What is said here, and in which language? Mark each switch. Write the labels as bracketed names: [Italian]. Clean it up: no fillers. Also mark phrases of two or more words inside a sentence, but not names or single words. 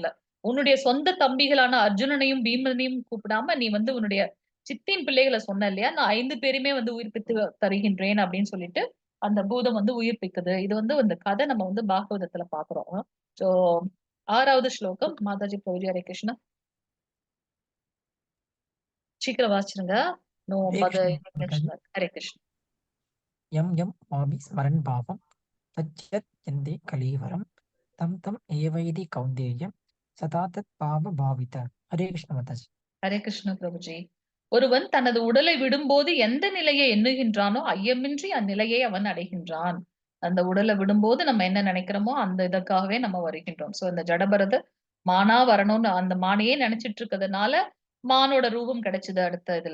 [Tamil] "உன்னுடைய சொந்த தம்பிகளான அர்ஜுனனையும், பீமனையும் கூப்பிடாம நீ வந்து உன்னுடைய சித்தியின் பிள்ளைகள சொன்ன இல்லையா? நான் 5 பேரையுமே வந்து உயிர்ப்பித்து தருகின்றேன்" அப்படின்னு சொல்லிட்டு அந்த பூதம் வந்து உயிர்ப்பிக்குது. இது வந்து அந்த கதை நம்ம வந்து பாகவதத்துல பார்க்கிறோம். சோ 6வது ஸ்லோகம் மாதாஜி பிரபுஜி ஹரே கிருஷ்ணா. சீக்கிரம் வாசிச்சிருங்க. [Hindi] हरे कृष्ण माता जी। [Tamil] ஹரே கிருஷ்ணா. [Sanskrit] यं यं वापि स्मरन् पापं तच्चत् यन्ते कलेवरं तं तं एवैति कौन्तेय सदा तत् पापभावितः। [Hindi] हरे कृष्ण माता जी। [Tamil] ஹரே கிருஷ்ண பிரபுஜி. ஒருவன் தனது உடலை விடும்போது எந்த நிலையை எண்ணுகின்றானோ ஐயமின்றி அந்நிலையை அவன் அடைகின்றான். அந்த உடலை விடும்போது நம்ம என்ன நினைக்கிறோமோ அந்த இதற்காகவே நம்ம வருகின்றோம். சோ இந்த ஜடபரத மானா வரணும்னு அந்த மானையே நினைச்சிட்டு இருக்கிறதுனால மானோட ரூபம் கிடைச்சது அடுத்த இதுல.